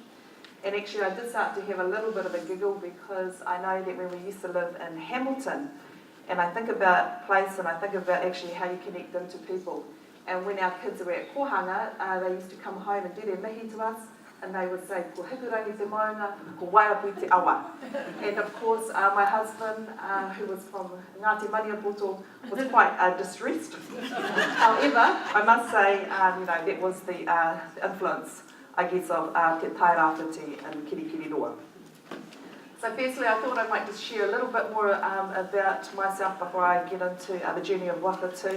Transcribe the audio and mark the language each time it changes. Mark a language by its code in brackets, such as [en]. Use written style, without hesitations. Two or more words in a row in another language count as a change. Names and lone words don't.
[en] And actually I did start to have a little bit of a giggle because I know that when we used to live in Hamilton, and I think about place and I think about actually how you connect them to people. And when our kids were at kohanga, they used to come home and do their mihi to us, and they would say, [mi] ko hikurangi te maunga, ko waiapui te awa. [en] And of course, my husband, who was from Ngāti Maniapoto, was quite distressed. However, I must say, that was the influence, I guess, of te Tairāwhiti and Kirikiriroa. So firstly, I thought I might just share a little bit more about myself before I get into the journey of Wakatu.